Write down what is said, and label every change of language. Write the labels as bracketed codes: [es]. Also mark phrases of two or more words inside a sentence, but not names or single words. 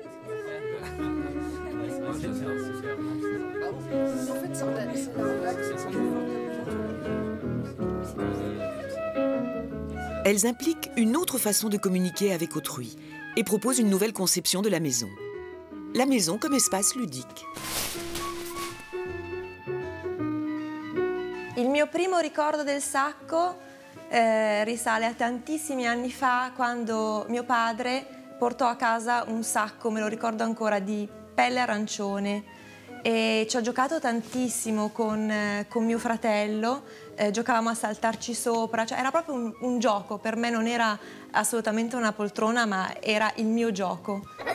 [fr] Elles impliquent une autre façon de communiquer avec autrui et proposent une nouvelle conception de la maison. La maison comme espace ludique. [it] Il mio primo ricordo del Sacco risale a tantissimi anni fa, quando mio padre portò a casa un sacco, me lo ricordo ancora, di pelle arancione, e ci ho giocato tantissimo con mio fratello, giocavamo a saltarci sopra, cioè era proprio un gioco, per me non era assolutamente una poltrona, ma era il mio gioco.